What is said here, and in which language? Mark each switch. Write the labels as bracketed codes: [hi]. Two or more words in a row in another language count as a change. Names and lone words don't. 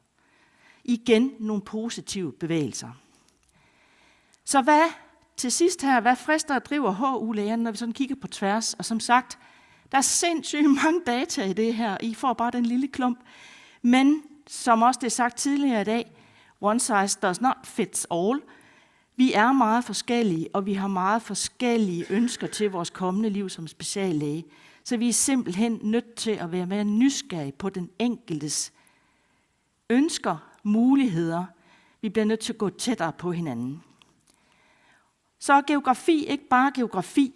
[da] Igen nogle positive bevægelser. Så til sidst her, hvad frister og driver HU-lægerne, når vi sådan kigger på tværs? Og som sagt, der er sindssygt mange data i det her. I får bare den lille klump. Men som også det er sagt tidligere i dag, [en] one size does not fit all. [da] Vi er meget forskellige, og vi har meget forskellige ønsker til vores kommende liv som speciallæge. Så vi er simpelthen nødt til at være mere nysgerrige på den enkeltes ønsker, muligheder. Vi bliver nødt til at gå tættere på hinanden. Så er geografi ikke bare geografi.